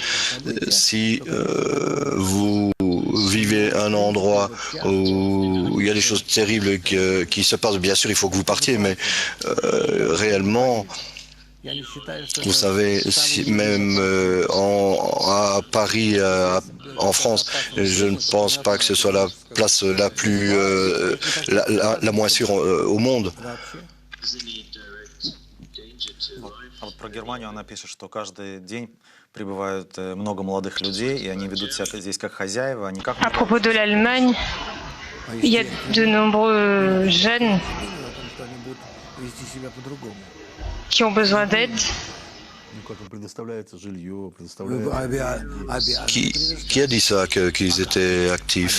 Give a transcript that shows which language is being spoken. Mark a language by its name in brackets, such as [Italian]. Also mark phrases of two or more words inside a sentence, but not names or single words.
[French] Si vous vivez un endroit où il y a des choses terribles qui se passent, bien sûr, il faut que vous partiez, mais réellement, vous savez, même à Paris, en France, je ne pense pas que ce soit la place la plus la moins sûre au monde. [Russian] А вот про Германию она пишет, что каждый день прибывают много молодых людей, и они ведут себя здесь как хозяева, они как... [French] À propos de l'Allemagne, il y a de nombreux jeunes qui ont besoin d'aide. Qui a dit ça, qu'ils étaient actifs?